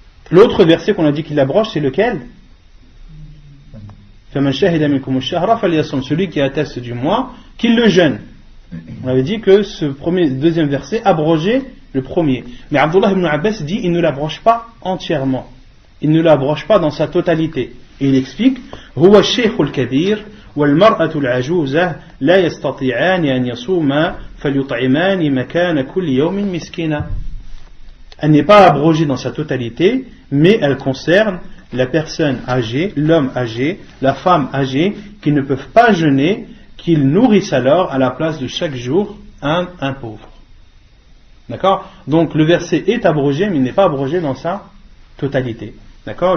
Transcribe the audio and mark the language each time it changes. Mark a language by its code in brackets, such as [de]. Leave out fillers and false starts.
[fr] L'autre verset qu'on a dit qu'il abroge, c'est lequel ? [ar] فَمَنْ شَهِدَ مِنْكُمُ الشَّهْرَ فَلْيَصُمْ, [fr] celui qui atteste du mois, qu'il le jeûne. On avait dit que ce deuxième verset abrogeait le premier. Mais Abdullah ibn Abbas dit il ne l'abroge pas entièrement. Il ne l'abroge pas dans sa totalité. Et il explique [ar] هو الشيخ الكبير والمرأة العجوزة لا يستطيعان أن يصوما فليطعمان مكان كل يوم مسكينا. [fr] Elle n'est pas abrogée dans sa totalité, mais elle concerne la personne âgée, l'homme âgé, la femme âgée, qui ne peuvent pas jeûner, qu'ils nourrissent alors à la place de chaque jour un pauvre. D'accord ? Donc le verset est abrogé, mais il n'est pas abrogé dans sa totalité. D'accord ?